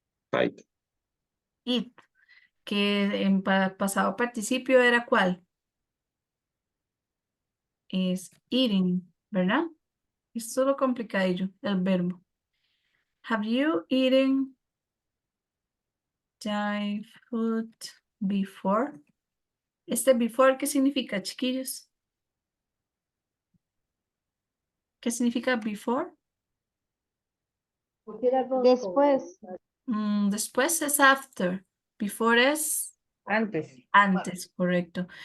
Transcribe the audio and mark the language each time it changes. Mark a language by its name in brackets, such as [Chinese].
[English] Sight. [Spanish] Eat, que en pasado participio era ¿cuál? Es eating, ¿verdad? Es solo complicadillo el verbo. [English] Have you eaten Thai food before? [Spanish] Este before, ¿qué significa, chiquillos? ¿Qué significa before? Después. Después es after. Before es Antes. antes, correcto.